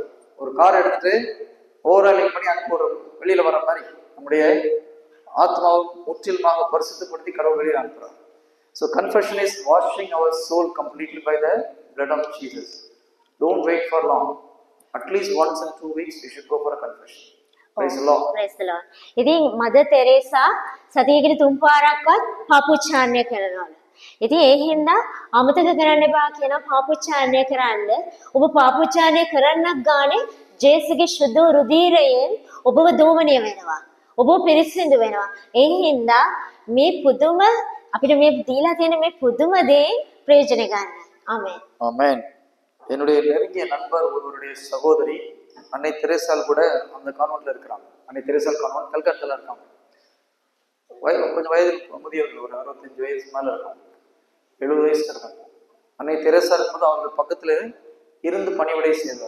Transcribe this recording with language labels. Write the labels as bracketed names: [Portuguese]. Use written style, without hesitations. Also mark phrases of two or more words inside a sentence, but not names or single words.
[Tamil] ஒரு கார் எடுத்துட்டு ஓவராலிங் பண்ணி அனுப்பி விடுற வெளியில் வர மாதிரி நம்முடைய ஆத்மாவை முற்றிலுமாக பரிசுத்தப்படுத்தி கடவுள் வெளியில் அனுப்புறாரு. [English] So confession is washing our soul completely by the blood of Jesus. Don't wait for long. At least once in 2 weeks you should go for a confession. Praise the Lord. Praise the Lord. [Sinhala] ඉතින් මදර් තෙරේසා සතියකට 3 පාරක්වත් පාපොච්චාරණය කරනවා. ඉතින් ඒ හින්දා අමතක කරන්න එපා කියන පාපොච්චාරණය කරන්න. ඔබ පාපොච්චාරණය කරන්නක් ගානේ ජේසුගේ ශුද්ධ රුධිරයෙන් ඔබව දෝමනය වෙනවා. ඔබ පිරිසිදු වෙනවා. ඒ හින්දා මේ පුදුම අපිට මේ දීලා තියෙන මේ පුදුම දේ ප්‍රයෝජන ගන්න. ආමේන්. [Tamil] ஆமென். என்னுடைய நெருங்கிய நண்பர் ஒருவருடைய சகோதரி அன்னை தெரேசால் கூட அந்த கான்வென்ட்ல இருக்கிறாங்க. அன்னை தெரேசால் கான்வென்ட் கல்கத்தால இருக்காங்க. கொஞ்சம் வயது முதியவர்கள், ஒரு 65 வயசு மேல இருக்காங்க, 70 வயசு இருக்காங்க. அன்னை தெரேசா இருக்கும்போது அவர்கள் பக்கத்துல இருந்து பணிவிடை செய்தார்.